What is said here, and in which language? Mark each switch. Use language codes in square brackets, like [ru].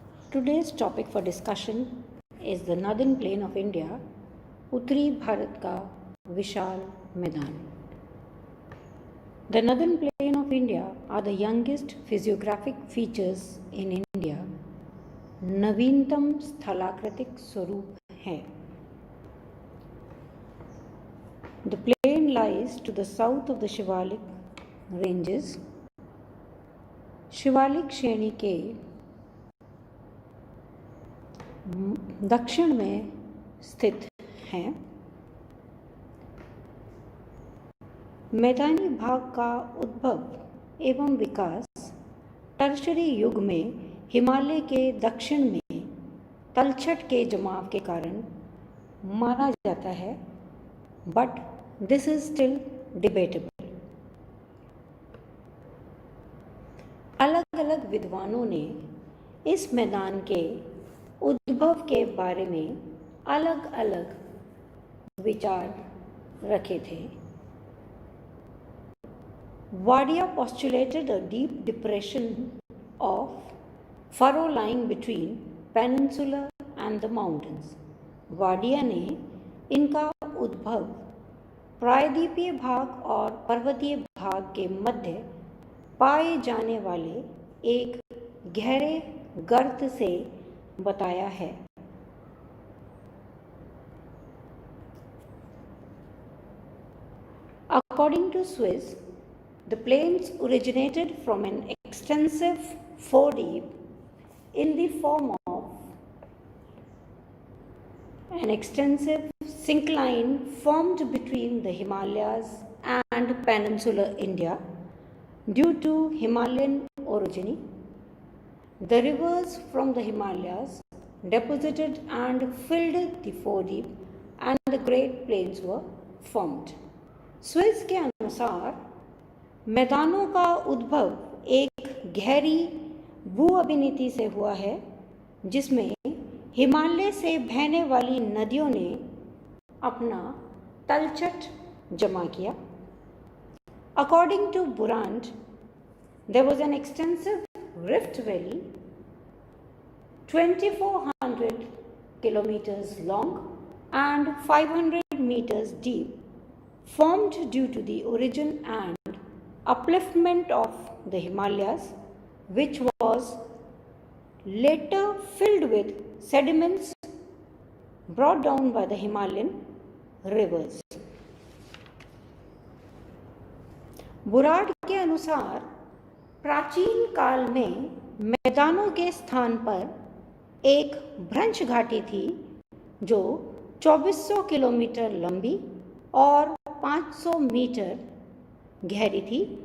[en] Today's topic for discussion is the northern plain of India, [hi] उत्तरी भारत का विशाल मैदान. [en] The northern plain of India are the youngest physiographic features in India. [hi] नवीनतम स्थलाकृतिक स्वरूप है. [en] The plain lies to the south of the Shivalik ranges. [hi] Shivalik श्रेणी के दक्षिण में स्थित हैं. मैदानी भाग का उद्भव एवं विकास टर्शरी युग में हिमालय के दक्षिण में तलछट के जमाव के कारण माना जाता है, [en] But this is still debatable. [hi] अलग अलग विद्वानों ने इस मैदान के उद्भव के बारे में अलग अलग विचार रखे थे. [en] Wadia postulated a deep depression of furrow lying between peninsula and the mountains. [hi] Wadia ने इनका उद्भव प्रायद्वीपीय भाग और पर्वतीय भाग के मध्य पाए जाने वाले एक गहरे गर्त से बताया है. [en] According to Swiss, the plains originated from an extensive foredeep in the form of an extensive syncline formed between the Himalayas and peninsular India. Due to Himalayan orogeny, the rivers from the Himalayas deposited and filled the foredeep and the Great Plains were formed. [hi] Swiss के अनुसार मैदानों का उद्भव एक गहरी भू अभिनीति से हुआ है, जिसमें हिमालय से बहने वाली नदियों ने अपना तलछट जमा किया. [en] According to Burant, there was an extensive rift valley 2400 kilometers long and 500 meters deep, formed due to the origin and upliftment of the Himalayas, which was later filled with sediments brought down by the Himalayan rivers. [hi] बुराड़ के अनुसार प्राचीन काल में मैदानों के स्थान पर एक भ्रंश घाटी थी जो 2400 किलोमीटर लंबी और 500 मीटर गहरी थी.